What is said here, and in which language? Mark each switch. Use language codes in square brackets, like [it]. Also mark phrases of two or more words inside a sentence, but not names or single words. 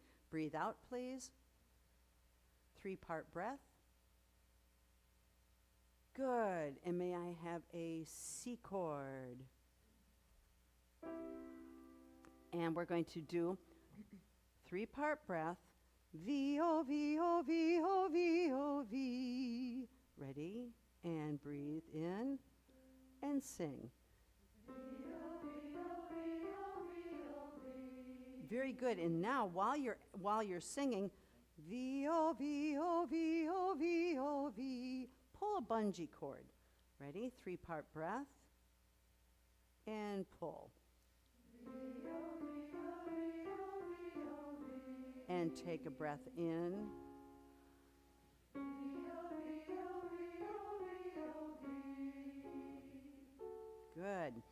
[en] Breathe out, please. 3-part breath. Good. And may I have a C chord? And we're going to do 3-part breath. V, O, V, O, V, O, V, O, V. Ready? And breathe in and sing. Very good. And now while you're singing, V, O, V, O, V, O, V, O, V, pull a bungee cord. Ready? 3-part breath. And pull. And take a breath in. Good.